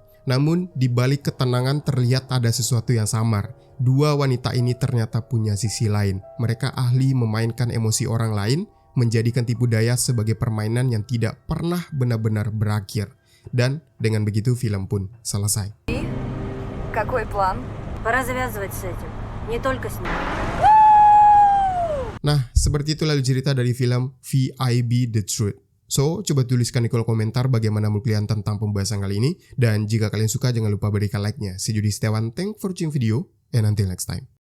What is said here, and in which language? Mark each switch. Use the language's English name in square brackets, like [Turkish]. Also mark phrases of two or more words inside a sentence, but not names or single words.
[Indonesian] Namun, di balik ketenangan terlihat ada sesuatu yang samar. Dua wanita ini ternyata punya sisi lain. Mereka ahli memainkan emosi orang lain, menjadikan tipu daya sebagai permainan yang tidak pernah benar-benar berakhir. Dan dengan begitu film pun selesai. [Russian] Какой план? Пора завязывать с этим. Не только с ним. [Indonesian] Nah, seperti itu lalu cerita dari film V.I.B. The Truth. So, coba tuliskan di kolom komentar bagaimana menurut kalian tentang pembahasan kali ini. Dan jika kalian suka, jangan lupa berikan like-nya. [English] See you di Setiawan, thanks for watching video, and until next time.